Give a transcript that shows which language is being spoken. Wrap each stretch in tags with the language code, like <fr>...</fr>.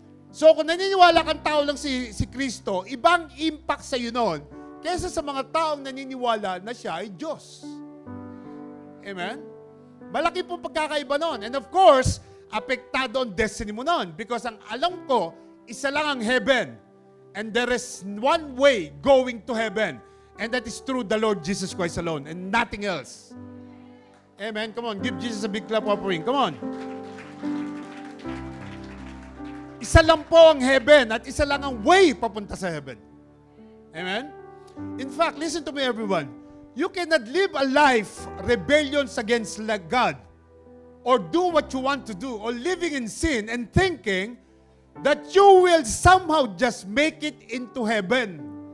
<tl>So kung naniniwala kang tao lang si Kristo, ibang impact sa iyo noon kaysa sa mga taong naniniwala na siya ay Diyos. Amen? Malaki po pagkakaiba noon.</tl> <en>And of course,</en> <tl>apektado ang destiny mo noon because ang alam ko, isa lang ang heaven.</tl> <en>And there is one way going to heaven. And that is through the Lord Jesus Christ alone and nothing else. Amen? Come on, give Jesus a big clap offering. Come on.</en> <tl>Isa lang po ang heaven at isa lang ang way papunta sa heaven. Amen?</tl> <en>In fact, listen to me everyone. You cannot live a life rebellions against God or do what you want to do or living in sin and thinking that you will somehow just make it into heaven.</en>